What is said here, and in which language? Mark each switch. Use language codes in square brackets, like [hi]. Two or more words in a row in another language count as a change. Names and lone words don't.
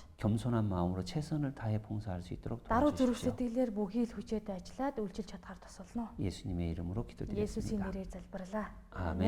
[ko] 겸손한 마음으로 최선을 다해 봉사할 수 있도록 [mn] даруй зүрх [ko] 도와주십시오. [mn] сэтгэлээр бүхий л хүчээд ажиллаад үйлчилж чадхаар тусална. [ko] 예수님의 이름으로 [mn] Есүсийн [ko] 기도드렸습니다. [mn] нэрээр залбирлаа. [ko] 아멘.